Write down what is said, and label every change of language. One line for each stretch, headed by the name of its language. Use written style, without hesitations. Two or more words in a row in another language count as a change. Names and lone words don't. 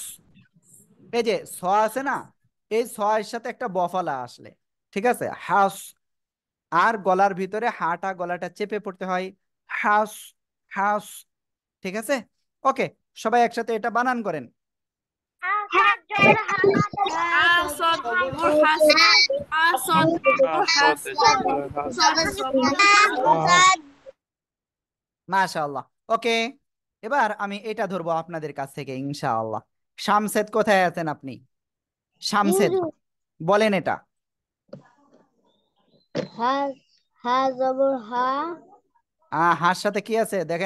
Bangla: এই যে স আছে না, এই স এর সাথে একটা বফালা আসলে, ঠিক আছে, হাস। আর গলার ভিতরে হাটা, গলাটা চেপে পড়তে হয়। হাস। হাস। ঠিক আছে। ওকে, সবাই একসাথে এটা বানান করেন।
Arabic: صاد زبر حس صاد زبر حس صاد زبر حس
Bangla: মাশাআল্লাহ। ওকে, এবার আমি এটা ধরবো আপনাদের কাছ থেকে ইনশাআল্লাহ। শামসেদ কোথায় আছেন আপনি? শামসেদ, বলেন এটা।
Arabic: حا حا زبر حا
Bangla: হার সাথে কি আছে দেখেন।